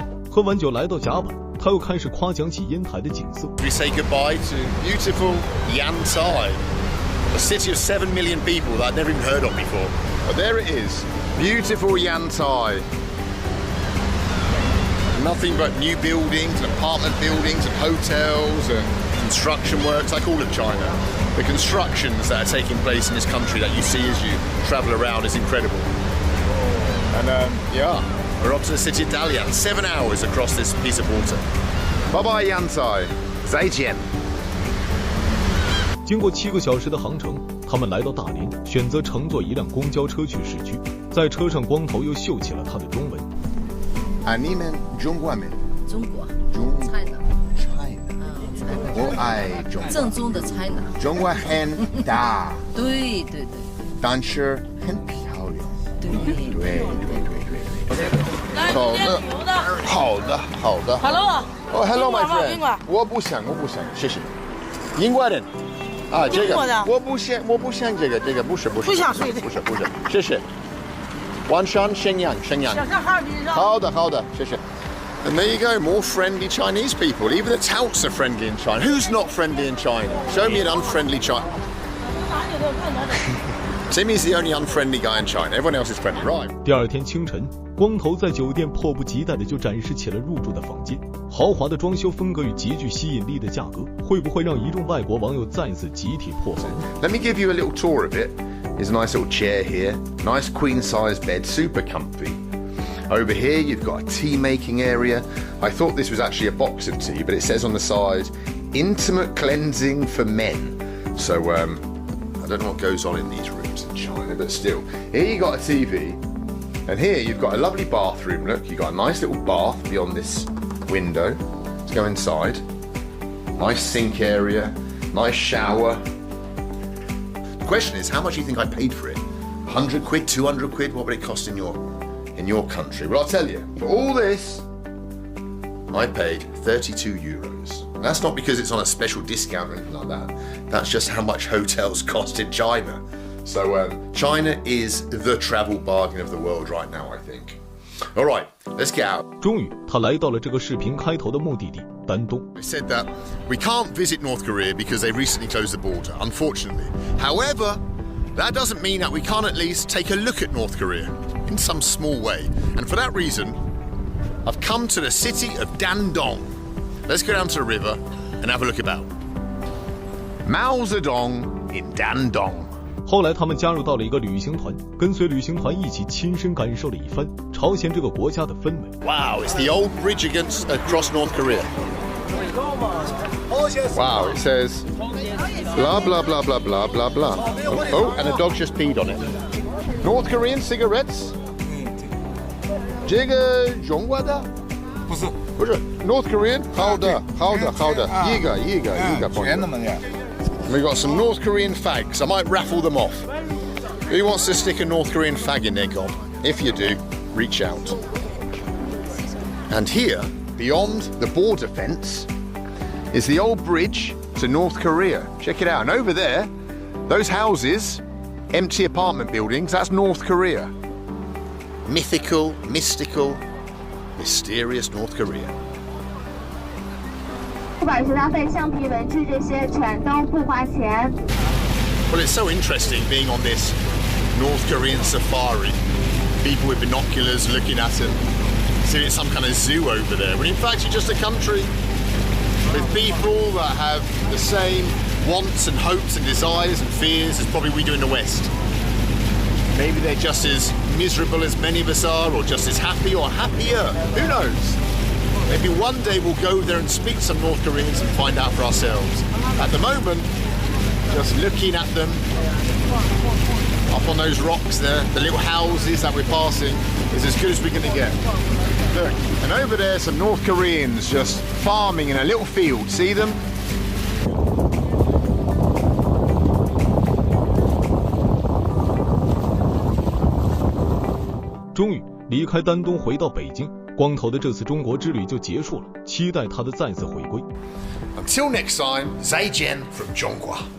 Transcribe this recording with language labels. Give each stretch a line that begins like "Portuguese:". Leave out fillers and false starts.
Chinese: 喝完酒来到甲板，他又开始夸奖起烟台的景色。
English: We say goodbye to beautiful Yantai, a city of 7 million people that I'd never even heard of before. But there it is, beautiful Yantai. Nothing but new buildings, and apartment buildings, and hotels, and construction works, like all of China. The constructions that are taking place in this country that you see as you travel around is incredible. And yeah, we're off to the city of Dalian, 7 hours across this piece of water. Bye bye, Yantai.
Chinese: 再见。经过7个小时的航程，他们来到大连，选择乘坐一辆公交车去市区。在车上，光头又秀起了他的中文。你们中国吗？中国。 China。 我爱中国。正宗的 China。中国很大。对。但是很漂亮。对。好的。
English: Hello。 Hello, my friend。
Chinese: 我不想，谢谢。英国人。啊，这个我不想这个不是。不想睡的。不是，谢谢。晚上沈阳。好的，谢谢。
English: And there you go, more friendly Chinese people. Even the touts are friendly in China. Who's not friendly in China? Show me an unfriendly China. Timmy's the only unfriendly guy in China. Everyone else is friendly, right?
Chinese: 第二天清晨，光头在酒店迫不及待地就展示起了入住的房间。豪华的装修风格与极具吸引力的价格，会不会让一众外国网友再次集体破防？
English: Let me give you a little tour of it. There's a nice little chair here, nice queen-size bed, super comfy. Over here you've got a tea-making area. I thought this was actually a box of tea, but it says on the side, intimate cleansing for men. So, I don't know what goes on in these rooms in China, but still. Here you got a TV, and here you've got a lovely bathroom. Look, you've got a nice little bath beyond this window. Let's go inside. Nice sink area, nice shower. The question is, how much do you think I paid for it? 100 quid, 200 quid? What would it cost in your country? Well, I'll tell you, for all this, I paid 32 euros. And that's not because it's on a special discount or anything like that. That's just how much hotels cost in China. So China is the travel bargain of the world right now, I think. All right, let's get out.
Chinese: 终于，他来到了这个视频开头的目的地丹东。
English: They said that we can't visit North Korea because they recently closed the border, unfortunately. However, that doesn't mean that we can't at least take a look at North Korea in some small way. And for that reason, I've come to the city of Dandong. Let's go down to the river and have a look about. Mao Zedong in Dandong.
Chinese: 后来他们加入到了一个旅行团，跟随旅行团一起亲身感受了一番朝鲜这个国家的氛围。
English: Wow, it's the old bridge across North Korea. Wow, it says blah blah blah blah blah blah blah. Oh, and a dog just peed on it. North Korean cigarettes?
Chinese: 这个中国的？不是
English: North Korean?
Chinese: 好的，一个朋友。
English: We got some North Korean fags. I might raffle them off. Who wants to stick a North Korean fag in their gob? If you do, reach out. And here, beyond the border fence, is the old bridge to North Korea. Check it out. And over there, those houses, empty apartment buildings, that's North Korea. Mythical, mystical, mysterious North Korea.
Chinese: 不管是它费橡皮文具这些全都不花钱。
English: Well, it's so interesting being on this North Korean safari. People with binoculars looking at it. See, it's some kind of zoo over there. When in fact, you're just a country with people that have the same wants and hopes and desires and fears as probably we do in the West. Maybe they're just as miserable as many of us are, or just as happy or happier. Who knows? Maybe one day we'll go there and speak to some North Koreans and find out for ourselves. At the moment, just looking at them up on those rocks there, the little houses that we're passing, is as good as we're going to get. Look, and over there, some North Koreans just farming in a little field. See them?
Chinese: 终于离开丹东回到北京，光头的这次中国之旅就结束了，期待他的再次回归。
English: Until next time,
Chinese: 再见
English: from 中国。